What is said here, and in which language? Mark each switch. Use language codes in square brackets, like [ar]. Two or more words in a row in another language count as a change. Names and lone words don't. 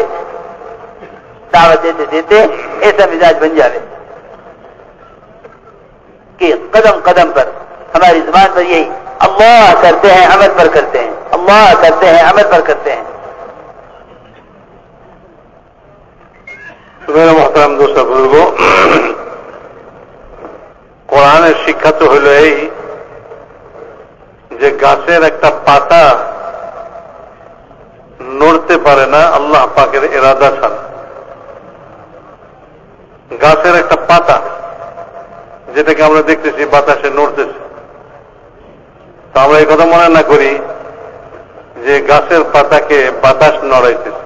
[ur] دعوت دیتے دیتے ایسا مزاج بن جائے کہ قدم قدم پر ہماری زبان پر یہی اللہ کرتے ہیں عمل پر کرتے ہیں، اللہ کرتے ہیں عمل پر کرتے ہیں. میرے محترم دوست بزرگوں، [bn] কোরআনের শিক্ষা তো হলো এই যে গাছের একটা পাতা নড়তে পারে না আল্লাহ পাকের ইরাদা ছাড়া। গাছের একটা পাতা যেটাকে আমরা দেখতেছি বাতাসে নড়তেছে, তো আমরা এই কথা মনে না করি যে গাছের পাতাকে বাতাস নড়াইতেছে।